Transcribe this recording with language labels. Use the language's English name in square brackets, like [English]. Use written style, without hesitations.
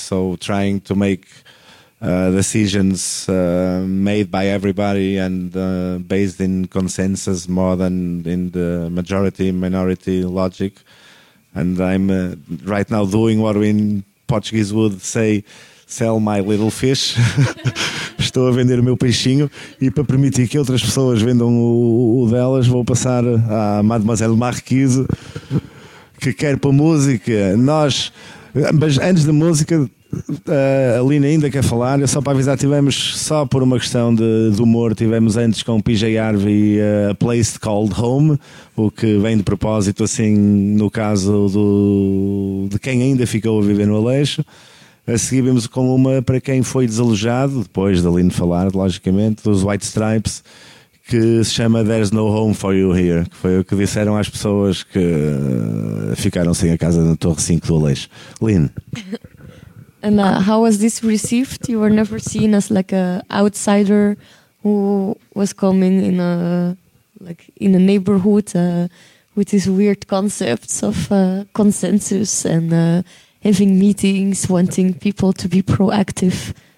[English] So trying to make decisions made by everybody and based in consensus more than in the majority-minority logic. And I'm right now doing what we in Portuguese would say, sell my little fish. [Portuguese] Estou a vender o meu peixinho e para permitir que outras pessoas vendam o delas, vou passar à Mademoiselle Marquise, que quer para música. Nós, mas antes da música, a Lina ainda quer falar. Só para avisar, tivemos, só por uma questão de humor, tivemos antes com o PJ Harvey a Place Called Home, o que vem de propósito, assim, no caso de quem ainda ficou a viver no Aleixo. A seguir vimos com uma para quem foi desalojado, depois de Lina falar, logicamente, dos White Stripes, que se chama There's No Home For You Here, que foi o que disseram às pessoas que ficaram sem a casa na Torre 5 do Aleixo. [English] Lynn. And how was this received? You were never seen as like a outsider who was coming in a neighborhood with these weird concepts of consensus and having meetings, wanting people to be proactive.